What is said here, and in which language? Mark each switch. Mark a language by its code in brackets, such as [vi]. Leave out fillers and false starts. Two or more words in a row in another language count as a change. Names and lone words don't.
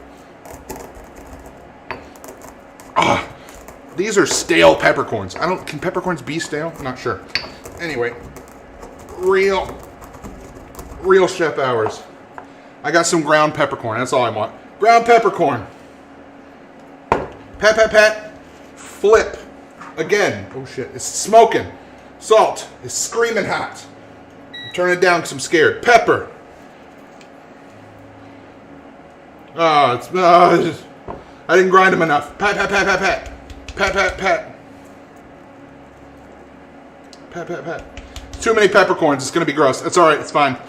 [en] Ah, these are stale peppercorns. Can peppercorns be stale? I'm not sure. Anyway, real chef hours. I got some ground peppercorn. That's all I want. Ground peppercorn. Pat, pat, pat. Flip. Again. Oh, shit. It's smoking. Salt is screaming hot. Turn it down because I'm scared. Pepper. I didn't grind them enough. Pat, pat, pat, pat, pat. Pat, pat, pat. Pat, pat, pat. Too many peppercorns. It's going to be gross. That's all right. It's fine.